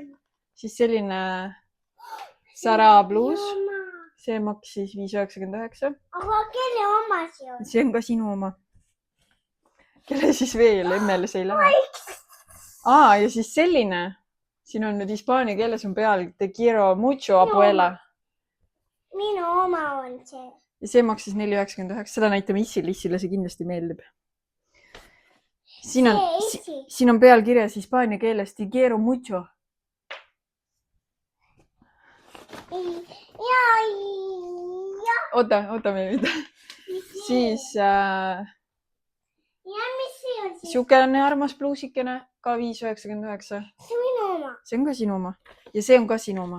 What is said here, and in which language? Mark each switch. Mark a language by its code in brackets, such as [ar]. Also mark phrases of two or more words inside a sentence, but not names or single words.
[et] Siis selline Sara bluus. See maksis 5,99. Aga kelle oma see on? See on ka sinu oma. Kelle siis veel? Emmele see ei lähe. Ja siis selline. Siin on nüüd hispaania keeles on peal [es] Te quiero mucho, abuela. [et] Minu oma on see. Ja see maksis 4,99. Seda näitame Issile see kindlasti meeldib. Siin on peal kirjas hispaania keeles [es] Te quiero mucho. [et] Oota meil nüüd. Siis siukene armas pluusikene ka 5,99. See on minu oma. See on ka sinu oma. Ja see on ka sinu oma.